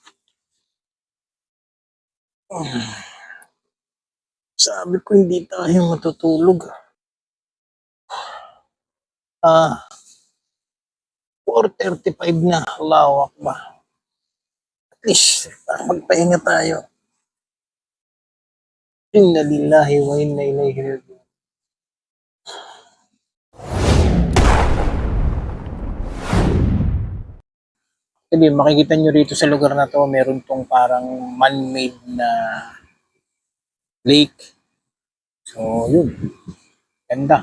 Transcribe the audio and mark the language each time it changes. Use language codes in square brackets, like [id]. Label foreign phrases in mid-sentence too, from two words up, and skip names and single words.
[tl] Sabi ko hindi tayo matutulog. 4:35 na. [ar] Allahu Akbar. [en] At least, [tl] magpahinga tayo. [ar] Inna lillahi wa inna ilaihi raji'un. [tl] Kasi makikita nyo rito sa lugar na to, meron tong parang man-made na lake. So, yun. Ganda.